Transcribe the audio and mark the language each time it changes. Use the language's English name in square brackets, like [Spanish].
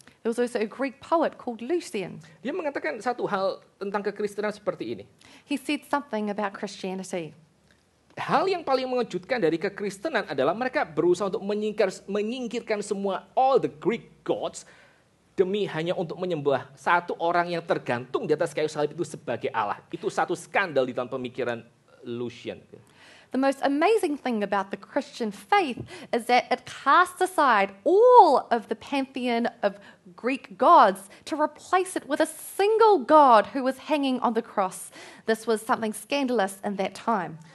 [English] There was also a Greek poet called Lucian. [Indonesian] Dia mengatakan satu hal tentang kekristenan seperti ini. [English] He said something about Christianity. [Indonesian] Hal yang paling mengejutkan dari kekristenan adalah mereka berusaha untuk menyingkirkan semua [English] all the Greek gods [Indonesian] demi hanya untuk menyembah satu orang yang tergantung di atas kayu salib itu sebagai Allah. Itu satu skandal di dalam pemikiran Lucian. [English] The most amazing thing about the Christian faith is that it casts aside all of the pantheon of Greek gods to replace it with a single God who was hanging on the cross. This was something scandalous in that time.